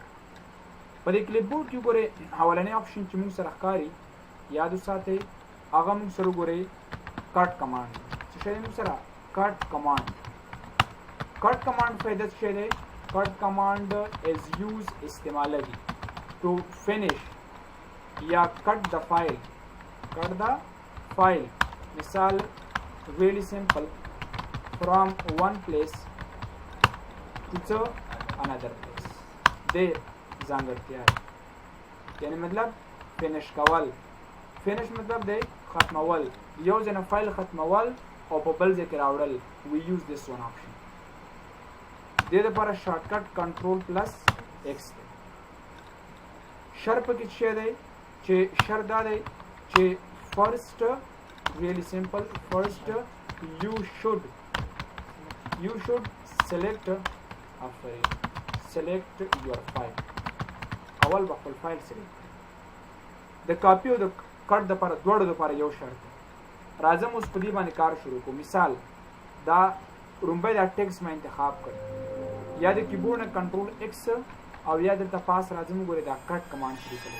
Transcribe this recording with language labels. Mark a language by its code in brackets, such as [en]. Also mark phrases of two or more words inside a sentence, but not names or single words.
[ps] په دې کلیپ بورډ کې ګورئ اولنی آپشن چې موږ سره ښکاري یاد وساتئ هغه موږ سره ګورئ [en] cut command. [ps] څه شی دی موږ سره؟ [en] cut command. cut command [ps] فایده څه شی دی؟ [en] cut command is use [ps] استعمالوي [en] to finish [ps] یا کټ د فایل. کټ د فایل مثال [en] really simple from one place to another place. [ps] دې ځانګړتیا یعنی مطلب فینش کول. فینش مطلب دی ختمول، یو ځای نه فایل ختمول او په بل ځای کې راوړل. [en] we use this one option. [ps] دې لپاره شارټکټ [en] control plus X [ps] دی. شر پکې څه دی چې شر دا دی چې فرست [en] really simple first you should select your file. [ps] اول به خپل فایل سلیکټ کړئ. د کاپی او د کټ دپاره دواړو دپاره یو شرط دی. راځم اوس په دې باندې کار شروع کوو. مثال دا لومبی دا ټیکسټ ما انتخاب کړ، یا د کیبورډ نه [en] control X [ps] او یا دلته پاس راځم ګورئ دا [en] cut command [ps] شروع کړئ.